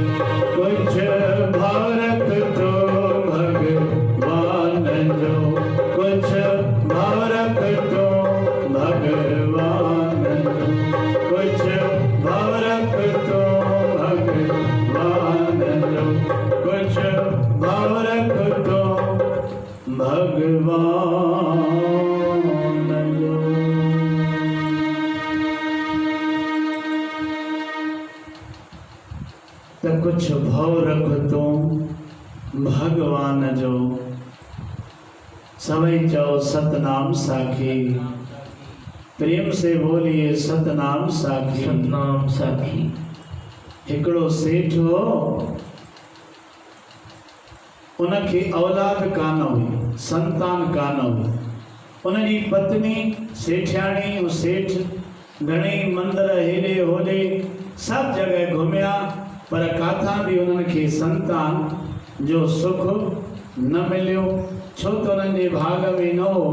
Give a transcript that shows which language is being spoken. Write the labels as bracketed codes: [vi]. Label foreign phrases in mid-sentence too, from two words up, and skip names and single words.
[sd] कुछ भाव रख तो भगवान जो, कुछ भाव रख तो भगवान जो, कुछ भाव रख तो भगवान जो, कुछ भाव रख तो भगवान जो। तो कुछ भाव रख तो भगवान जो। सभई चओ सतनाम साखी, [hi] प्रेम से बोलिए [sd] सतनाम साखी। सतनाम साखी। हिकिड़ो सेठ हो, उनखे औलाद कान हुई, संतान कान हुई। उनजी पत्नी सेठियाणी ऐं सेठ घणेई मंदिर हेॾे होॾे सब जगह घुमिया, पर काथां बि उन्हनि खे संतान जो सुख न मिलियो, छो त उन्हनि जे भाग में न हो।